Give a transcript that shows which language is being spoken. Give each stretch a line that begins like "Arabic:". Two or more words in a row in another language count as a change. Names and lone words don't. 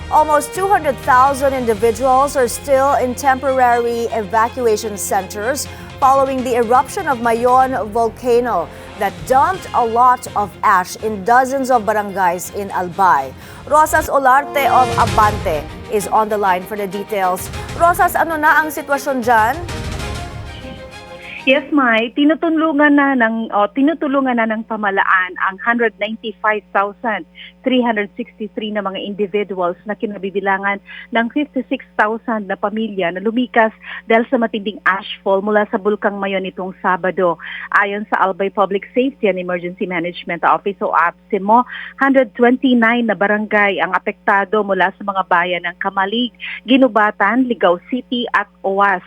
English: Almost 200,000 individuals are still in temporary evacuation centers following the eruption of Mayon volcano that dumped a lot of ash in dozens of barangays in Albay. Rosas Olarte of Abante is on the line for the details.
Filipino: Rosas, ano na ang sitwasyon dyan? Yes, Mai, tinutulungan na ng pamalaan ang 195,363 na mga individuals na kinabibilangan ng 56,000 na pamilya na lumikas dahil sa matinding ashfall mula sa Bulkang Mayon nitong Sabado. Ayon sa Albay Public Safety and Emergency Management Office o APSEMO, 129 na barangay ang apektado mula sa mga bayan ng Kamalig, Ginubatan, Ligao City at OWAS.